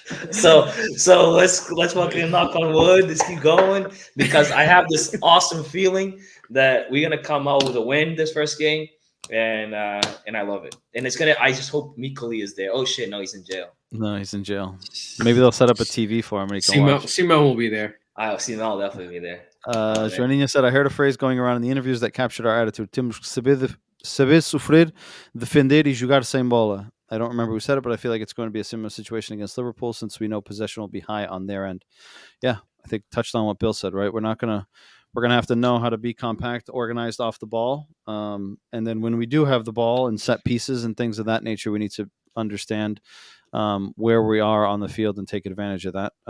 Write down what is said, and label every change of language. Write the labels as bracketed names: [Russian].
[English] So let's fucking knock on wood. Let's keep going, because I have this awesome feeling that we're gonna come out with a win this first game, and I love it. And it's gonna. I just hope Mikoli is there. Oh shit, no, he's in jail. No, he's in jail. Maybe they'll set up a TV for him and he can watch. Simon will be there. I'll see. I'll definitely be there. Joaninha said, I heard a phrase going around in the interviews that captured our attitude. [Portuguese] Temos que saber sofrer, defender e jogar sem bola. [English] I don't remember who said it, but I feel like it's going to be a similar situation against Liverpool, since we know possession will be high on their end. Yeah, I think touched on what Bill said, right? We're gonna have to know how to be compact, organized off the ball, and then when we do have the ball and set pieces and things of that nature, we need to understand where we are on the field and take advantage of that.